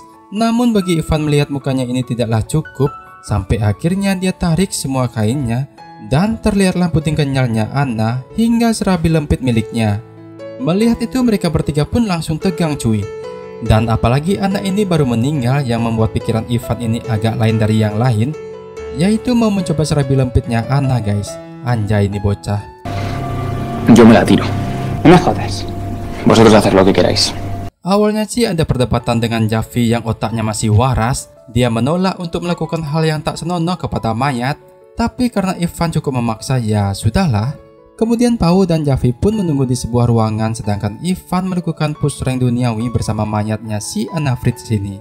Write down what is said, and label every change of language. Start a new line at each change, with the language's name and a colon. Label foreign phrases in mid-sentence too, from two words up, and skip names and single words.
Indonesian: Namun bagi Ivan melihat mukanya ini tidaklah cukup, sampai akhirnya dia tarik semua kainnya dan terlihatlah puting kenyalnya Anna hingga serabi lempit miliknya. Melihat itu mereka bertiga pun langsung tegang cuy. Dan apalagi anak ini baru meninggal, yang membuat pikiran Ivan ini agak lain dari yang lain, yaitu mau mencoba serabi lempitnya Anna guys. Anjay ini bocah.
Spanish: Yo me la tiro. No me jodas. Vosotros hacer lo que queráis.
Indonesian: Awalnya sih ada perdebatan dengan Javi yang otaknya masih waras. Dia menolak untuk melakukan hal yang tak senonoh kepada mayat, tapi karena Ivan cukup memaksa, ya sudahlah. Kemudian Pau dan Javi pun menunggu di sebuah ruangan, sedangkan Ivan melakukan
English: push rank
Indonesian: duniawi bersama mayatnya si Anna Fritz ini.